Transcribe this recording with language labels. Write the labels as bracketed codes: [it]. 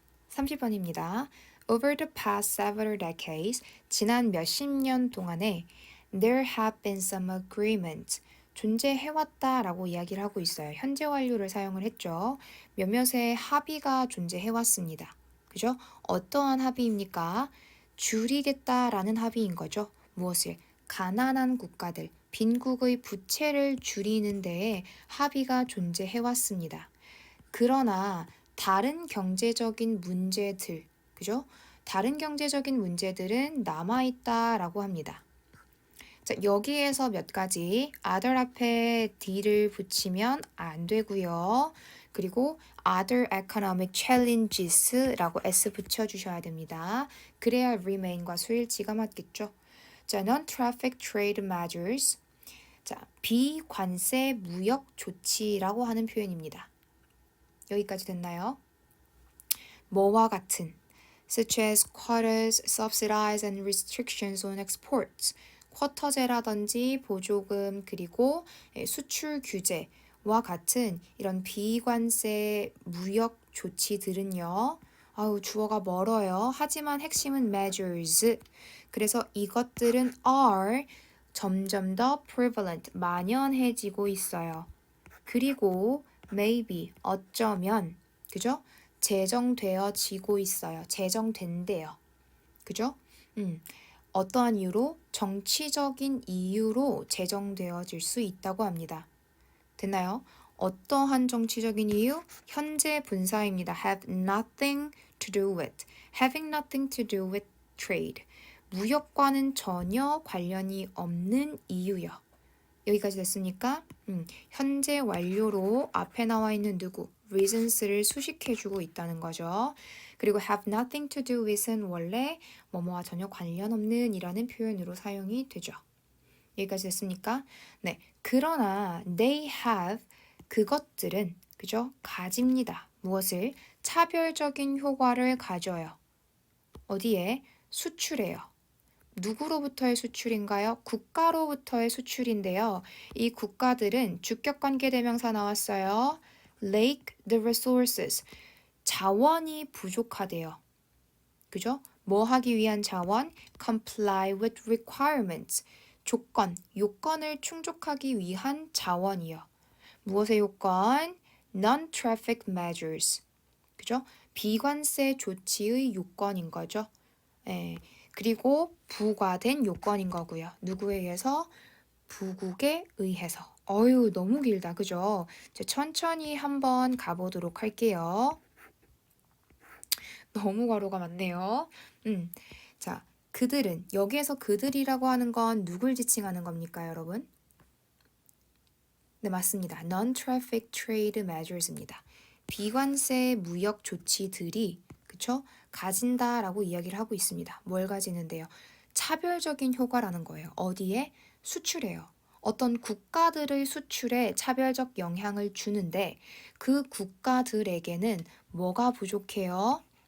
[en] (30번입니다) Over the past several decades, [ko] 지난 몇십 년 동안에 [en] there have been some agreements, [ko] 존재해왔다라고 이야기를 하고 있어요. 현재 완료를 사용을 했죠. 몇몇의 합의가 존재해왔습니다. 그죠? 어떠한 합의입니까? 줄이겠다라는 합의인 거죠. 무엇을? 가난한 국가들, 빈국의 부채를 줄이는 데에 합의가 존재해왔습니다. 그러나 다른 경제적인 문제들, 그죠? 다른 경제적인 문제들은 남아있다라고 합니다. 자, 여기에서 몇 가지 other 앞에 d를 붙이면 안 되고요. 그리고 [en] other economic challenges [ko] 라고 s 붙여주셔야 됩니다. 그래야 remain과 수일치가 맞겠죠. [en] 자, non-traffic trade measures. [ko] 자, 비관세 무역 조치라고 하는 표현입니다. 여기까지 됐나요? 뭐와 같은 [en] such as quotas, subsidies and restrictions on exports. [ko] 쿼터제라든지 보조금 그리고 수출 규제와 같은 이런 비관세 무역 조치들은요. 주어가 멀어요. 하지만 핵심은 measures. 그래서 이것들은 are 점점 더 prevalent, 만연해지고 있어요. 그리고 maybe, 어쩌면, 그죠? 제정되어지고 있어요. 제정된대요. 그죠? 어떠한 이유로? 정치적인 이유로 제정되어질 수 있다고 합니다. 됐나요? 어떠한 정치적인 이유? 현재 분사입니다. [en] have nothing to do with. having nothing to do with trade. [ko] 무역과는 전혀 관련이 없는 이유요. 여기까지 됐습니까? 현재 완료로 앞에 나와 있는 누구, reasons를 수식해주고 있다는 거죠. 그리고 have nothing to do with은 원래 뭐뭐와 전혀 관련 없는 이라는 표현으로 사용이 되죠. 여기까지 됐습니까? 네. 그러나 [en] they have [ko] 그것들은 그죠? 가집니다. 무엇을? 차별적인 효과를 가져요. 어디에? 수출해요. 누구로부터의 수출인가요? 국가로부터의 수출인데요. 이 국가들은 주격관계 대명사 나왔어요. [en] lack the resources. [ko] 자원이 부족하대요. 그죠? 뭐 하기 위한 자원? [en] comply with requirements. [ko] 조건, 요건을 충족하기 위한 자원이요. 무엇의 요건? [en] non-traffic measures. [ko] 그죠? 비관세 조치의 요건인 거죠. 예. 그리고 부과된 요건인 거고요. 누구에 의해서? 부국에 의해서. 어유 너무 길다. 그죠? 이제 천천히 한번 가보도록 할게요. 너무 괄호가 많네요. 자, 그들은 여기에서 그들이라고 하는 건 누굴 지칭하는 겁니까, 여러분? 네, 맞습니다. [en] Non-traffic trade measures입니다. [ko] 비관세 무역 조치들이 그쵸? 가진다라고 이야기를 하고 있습니다. 뭘 가지는데요? 차별적인 효과라는 거예요. 어디에? 수출해요. 어떤 국가들의 수출에 차별적 영향을 주는데 그 국가들에게는 뭐가 부족해요?